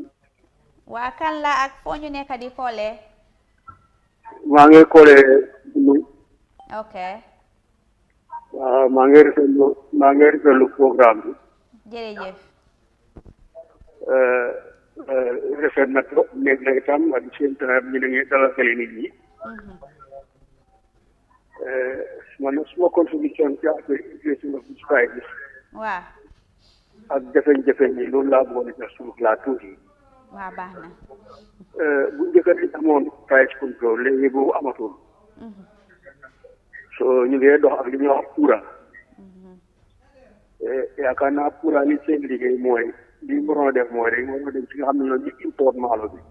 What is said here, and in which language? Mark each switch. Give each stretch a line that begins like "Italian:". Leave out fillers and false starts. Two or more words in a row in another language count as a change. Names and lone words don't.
Wolof: waa kan la ak foo ñu nekk di koolee. maa ngi koolee. ok. waaw maa ngi rafetlu programme bi. jërëjëf. rafet na trop léegi nag itam
English: at the same time
Wolof: ñu ngi dalal xel nit ñi. suma contribution ci affaire
English: inflation of this price.
Wolof: waaw. ak jafe-jafe yi loolu laa bëggoon a def suuf laa tuuti. waaw baax na. bu njëkk a amoon price control léegi boobu amatul. so ñu ngi dox ak li ñuy wax courant. yaakaar naa courant li seen liggéey mooy li mu waroon a def mooy rek moo dem ci nga xam ne ñoo ñu import maalo bi.